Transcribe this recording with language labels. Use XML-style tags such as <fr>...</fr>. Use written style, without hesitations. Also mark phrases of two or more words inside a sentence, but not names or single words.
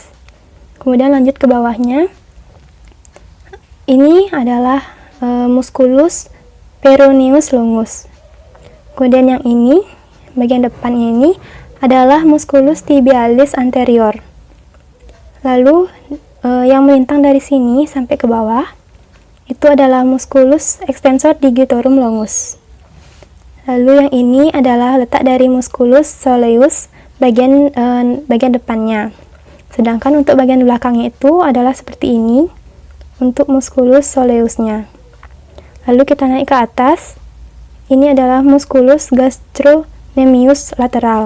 <id>Kemudian lanjut ke bawahnya. Ini adalah</id> <la>musculus peroneus longus.</la> <id>Kemudian yang ini, bagian depannya ini adalah</id> <la>musculus tibialis anterior.</la> <id>Lalu yang melintang dari sini sampai ke bawah itu adalah</id> <la>musculus extensor digitorum longus.</la> <id>Lalu yang ini adalah letak dari</id> <la>musculus soleus</la> <id>bagian depannya. Sedangkan untuk bagian belakangnya itu adalah seperti ini untuk</id> <la>musculus soleusnya.</la> <id>Lalu kita naik ke atas. Ini adalah</id> <la>musculus gastrocnemius lateral.</la>